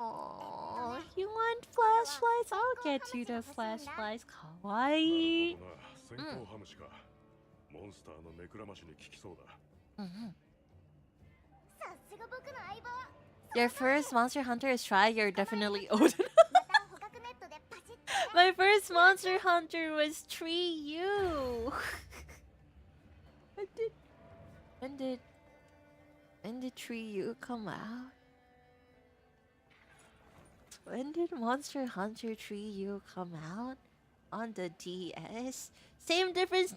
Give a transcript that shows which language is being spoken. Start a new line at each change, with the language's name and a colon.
English: Oh, you want flashlights? I'll get you the flashlights. Kawaii.
Japanese: なるほどな。先行ハムシか。モンスターの目くらましに効きそうだ。さすが僕の相棒
English: Your first Monster Hunter is try. You're definitely old.
Japanese: また捕獲ネットでパチッと
English: My first Monster Hunter was Tree U. When did Tree U come out? When did Monster Hunter Tree U come out? On the DS? Same difference?